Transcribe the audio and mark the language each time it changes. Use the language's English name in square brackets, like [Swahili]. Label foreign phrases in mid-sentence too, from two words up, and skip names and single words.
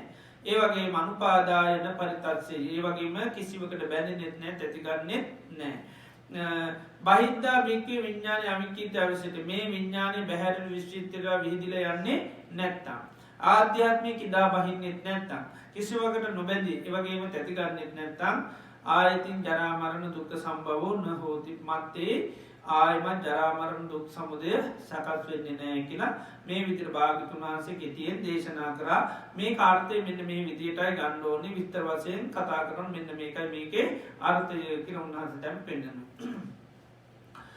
[Sinhala] ඒ වගේ [Pali] මනුපාදායන පරිතත්සේ [Sinhala] ඒ වගේම කිසිවකට බැඳෙන්නෙත් නෑ තැතිගන්නෙත් නෑ. [Pali] බහිද්ධා භික්ඛවේ විඥානය අවික්කිත අවිසට [Sinhala] මේ විඥානය බහැරට විශ්චිතලා විහිදිලා යන්නේ නැත්තම් ආධ්‍යාත්මය කිදා බහින්නෙත් නැත්තම් කිසිවකට නොබැඳී ඒ වගේම තැතිගන්නෙත් නැත්තම් [Pali] ආයතින් ජරා මරණ දුක්ඛ සම්භවෝ න හෝති [Sinhala] මත්තේ ආයමත් ජරා මරණ දුක් සමුදය සකස් වෙන්නේ නැහැ කියලා මේ විදිහට භාග්‍යතුන් වහන්සේ කෙටියෙන් දේශනා කරා. මේ කාර්යය මෙන්න මේ විදිහටයි ගන්න ඕනේ විස්තර වශයෙන් කතා කරන මෙන්න මේකයි මේකේ අර්ථය කියලා උන්වහන්සේ දැන් පෙන්නනවා.